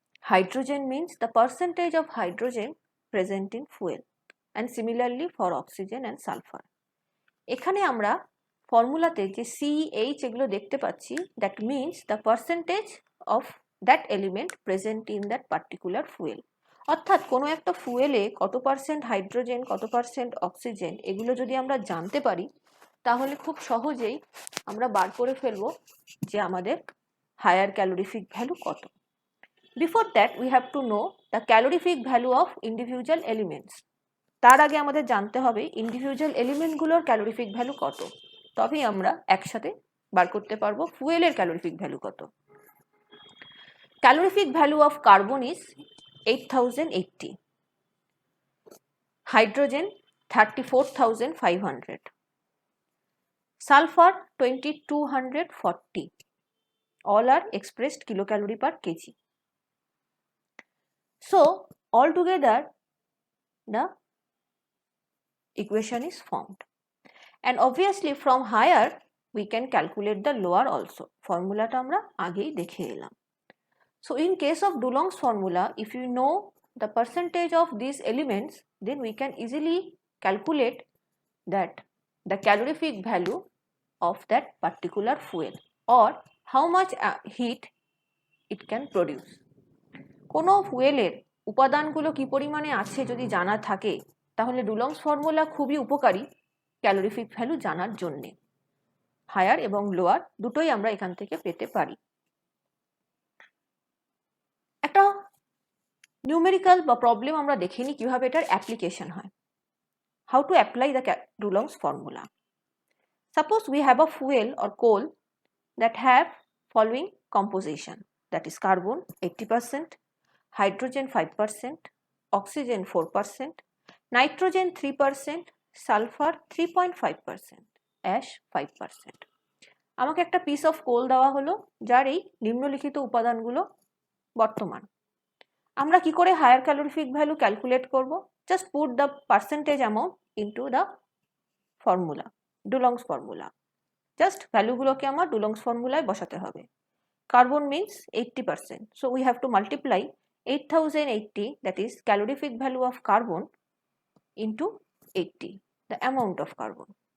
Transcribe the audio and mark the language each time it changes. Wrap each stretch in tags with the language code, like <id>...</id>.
<en>Hydrogen means the percentage of hydrogen present in fuel, and similarly for oxygen and sulfur.</en> <bn>এখানে আমরা ফর্মুলাতে যে CH এগুলো দেখতে পাচ্ছি,</bn> <en>that means the percentage of that element present in that particular fuel.</en> <bn>অর্থাৎ কোনো একটা ফুয়েলে কত পার্সেন্ট হাইড্রোজেন, কত পার্সেন্ট অক্সিজেন, এগুলো যদি আমরা জানতে পারি তাহলে খুব সহজেই আমরা বার করে ফেলবো যে আমাদের হায়ার ক্যালোরিফিক ভ্যালু কত।</bn> <en>Before that we have to know the calorific value of individual elements.</en> <bn>তার আগে আমাদের জানতে হবে ইন্ডিভিজুয়াল এলিমেন্টগুলোর ক্যালোরিফিক ভ্যালু কত, তবেই আমরা একসাথে বার করতে পারবো ফুয়েলের ক্যালোরিফিক ভ্যালু কত।</bn> <en>Calorific value of carbon is 8080, hydrogen 34500, sulfur 2240. All are expressed kilocalorie per kg. So altogether the equation is formed, and obviously from higher we can calculate the lower also.</en> <bn>Formula ta amra agei dekhe elam.</bn> <en>So in case of Dulong's formula, if you know the percentage of these elements, then we can easily calculate that the calorific value of that particular fuel or how much heat it can produce.</en> <bn>কোনো ফুয়েলের উপাদানগুলো কি পরিমাণে আছে যদি জানা থাকে তাহলে ডুলংস formula খুবই উপকারী ক্যালোরিফিক ভ্যালু জানার জন্য। হায়ার এবং লোয়ার দুটোই আমরা এখান থেকে পেতে পারি। একটা নিউমেরিক্যাল বা প্রবলেম আমরা দেখে নিই কিভাবে এটার অ্যাপ্লিকেশন হয়।</bn> <en>How to apply the Dulong's formula. Suppose we have a fuel or coal that have following composition, that is carbon 80%, hydrogen 5%, oxygen 4%, nitrogen 3%, sulfur 3.5%, ash 5%.</en> <bn>আমাকে একটা পিস অফ কোল দেওয়া হলো যার এই নিম্নলিখিত উপাদানগুলো বর্তমান। আমরা কি করে হায়ার ক্যালোরিফিক ভ্যালু ক্যালকুলেট করব?</bn> <en>Just put the percentage amount into the formula, Dulong's formula.</en> <bn>Just ভ্যালুগুলোকে আমার ডুলংস ফর্মুলায় বসাতে হবে।</bn> <en>Carbon means 80%, so we have to multiply 8080, that is calorific value of carbon, into 80, the amount of carbon.</en>